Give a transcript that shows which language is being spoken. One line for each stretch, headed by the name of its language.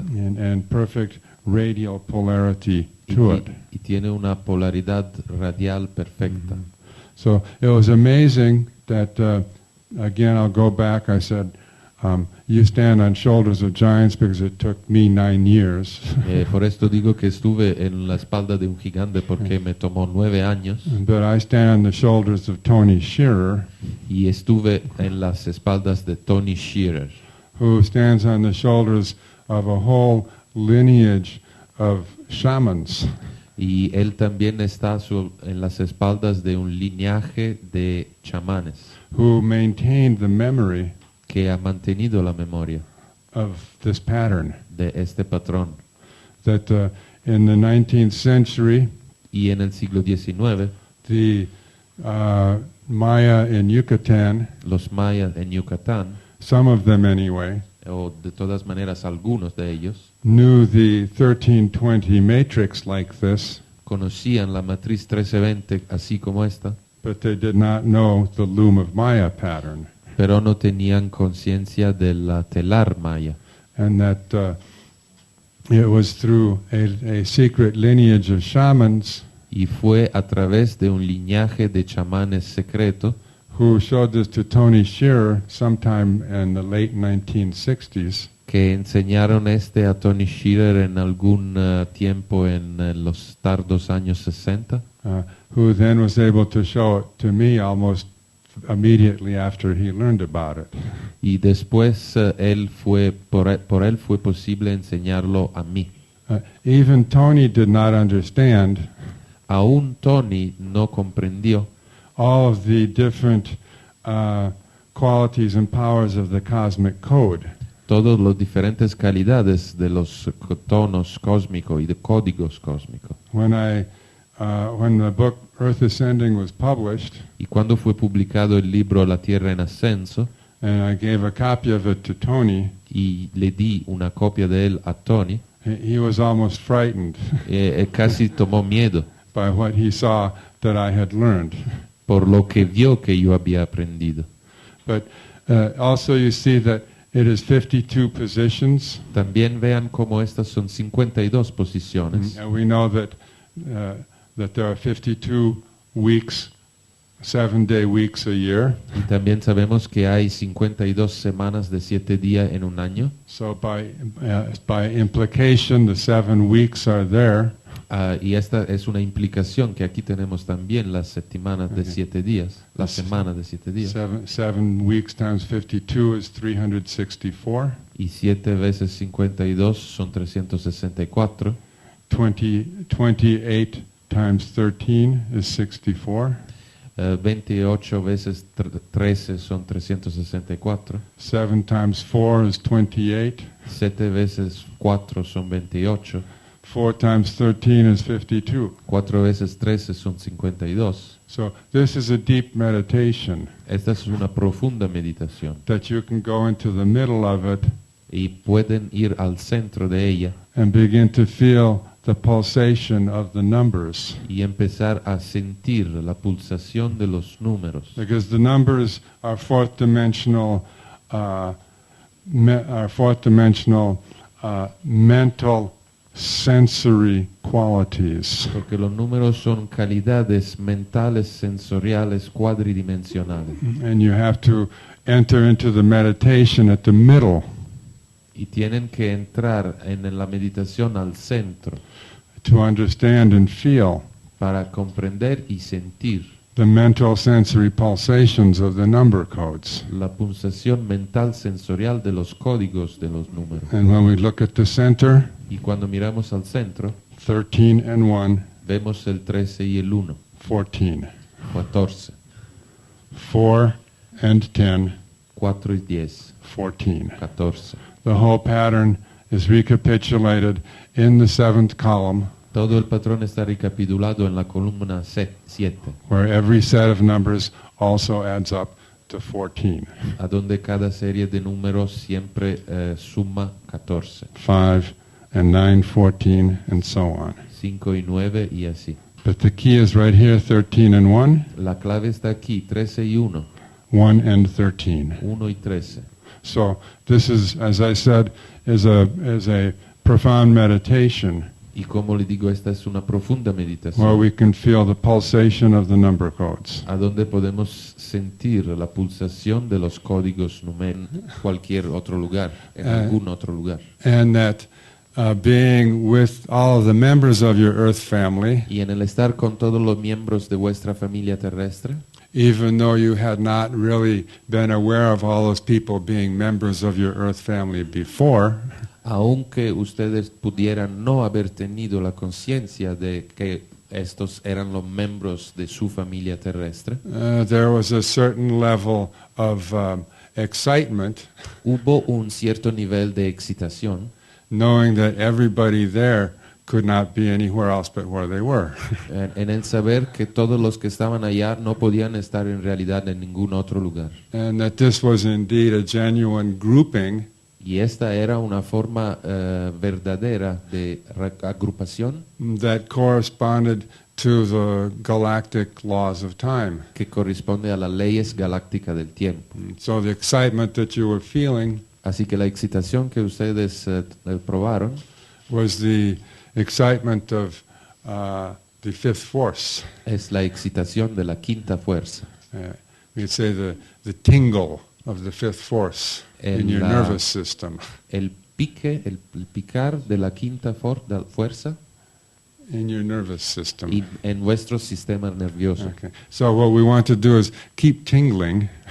English: and perfect radial polarity to it.
Spanish: y tiene una polaridad radial perfecta.
English: So it was amazing that, again, I'll go back, I said, you stand on shoulders of giants because it took me 9 years.
Spanish: Por esto digo que estuve en la espalda de un gigante porque me tomó 9 años
English: But I stand on the shoulders of Tony Shearer,
Spanish: y estuve en las espaldas de Tony Shearer,
English: who stands on the shoulders of a whole lineage of shamans.
Spanish: y él también está en las espaldas de un linaje de chamanes
English: Who maintained the memory
Spanish: que ha mantenido la memoria
English: of this pattern.
Spanish: de este patrón.
English: That in the 19th century,
Spanish: Y en el siglo XIX,
English: the Maya in Yucatan,
Spanish: los mayas en Yucatán,
English: some of them anyway,
Spanish: o de todas maneras algunos de ellos,
English: knew the 1320 matrix like this,
Spanish: conocían la matriz 1320 así como esta,
English: but they did not know the loom of Maya pattern.
Spanish: pero no tenían conciencia de la telar maya.
English: And that it was through a secret lineage of shamans
Spanish: Y fue a través de un linaje de chamanes secreto
English: who showed this to Tony Shearer sometime in the late 1960s,
Spanish: que enseñaron a Tony Shearer en algún tiempo en los tardos años 60,
English: who then was able to show it to me almost immediately after he learned about it.
Spanish: y después por él fue posible enseñarlo a mí.
English: Even Tony did not understand
Spanish: Aún Tony no comprendió
English: all of the different qualities and powers of the cosmic code.
Spanish: todas las diferentes calidades de los tonos cósmicos y de códigos cósmicos.
English: When the book Earth Ascending was published,
Spanish: Y cuando fue publicado el libro La Tierra en Ascenso,
English: and I gave a copy of it to Tony,
Spanish: y le di una copia de él a Tony,
English: he was almost frightened
Spanish: casi tomó miedo
English: by what he saw that I had learned.
Spanish: por lo que vio que yo había aprendido.
English: But also you see that it is 52 positions,
Spanish: También vean cómo estas son 52 posiciones.
English: and we know that there are 52 weeks, 7-day weeks a year.
Spanish: Y también sabemos que hay 52 semanas de 7 días en un año.
English: So by implication, the 7 weeks are there.
Spanish: Y esta es una implicación que aquí tenemos también las semanas de 7 días, la semana de 7 días.
English: 7 weeks times 52 is 364.
Spanish: Y 7 veces 52 son 364.
English: 28 times 13 is 64.
Spanish: 28 veces 13 son 364.
English: 7 times 4 is 28.
Spanish: 7 veces 4 son 28.
English: 4 times 13 is 52.
Spanish: 4 veces 13 son 52.
English: So this is a deep meditation
Spanish: Esta es una profunda meditación.
English: that you can go into the middle of it
Spanish: Y pueden ir al centro de ella
English: and begin to feel the pulsation of the numbers.
Spanish: y empezar a sentir la pulsación de los números.
English: Because the numbers are fourth dimensional mental sensory qualities.
Spanish: Porque los números son calidades mentales sensoriales cuadridimensionales.
English: And you have to enter into the meditation at the middle
Spanish: Y tienen que entrar en la meditación al centro
English: to understand and feel
Spanish: para comprender y sentir
English: the mental sensory pulsations of the number codes.
Spanish: la pulsación mental sensorial de los códigos de los números.
English: And when we look at the center,
Spanish: Y cuando miramos al centro,
English: 13 and 1,
Spanish: vemos el 13 y el 1,
English: 14.
Spanish: 14,
English: 4 and 10,
Spanish: 4 y 10,
English: 14.
Spanish: 14.
English: The whole pattern is recapitulated in the seventh column,
Spanish: Todo el patrón está recapitulado en la columna 7,
English: where every set of numbers also adds up to 14.
Spanish: a donde cada serie de números siempre suma 14,
English: 5 and 9, 14, and so on.
Spanish: 5 y 9 y así.
English: But the key is right here, 13 and 1,
Spanish: La clave está aquí, 13 y 1,
English: 1 and 13.
Spanish: 1 y 13.
English: So this is, as I said, is a profound meditation
Spanish: Y como le digo, esta es una profunda
English: where
Spanish: meditación,
English: we can feel the pulsation of the number codes.
Spanish: a donde podemos sentir la pulsación de los códigos numéricos en cualquier otro lugar, en algún otro lugar.
English: And that being with all of the members of your earth family,
Spanish: Y en el estar con todos los miembros de vuestra familia terrestre,
English: even though you had not really been aware of all those people being members of your earth family before,
Spanish: aunque ustedes pudieran no haber tenido la conciencia de que estos eran los miembros de su familia terrestre,
English: there was a certain level of excitement,
Spanish: hubo un cierto nivel de excitación,
English: knowing that everybody there could not be anywhere else but where they were.
Spanish: en el saber que todos los que estaban allá no podían estar en realidad en ningún otro lugar.
English: And that this was indeed a genuine grouping
Spanish: Y esta era una forma verdadera de agrupación
English: that corresponded to the galactic laws of time.
Spanish: que corresponde a las leyes galácticas del tiempo.
English: So the excitement that you were feeling
Spanish: Así que la excitación que ustedes probaron
English: was the excitement of the fifth force.
Spanish: es la excitación de la quinta fuerza.
English: We'd say the tingle of the fifth force in your nervous system.
Spanish: El pique, el picar de la quinta fuerza
English: In your nervous system.
Spanish: y en vuestro sistema nervioso.
English: Okay. So what we want to do is keep tingling.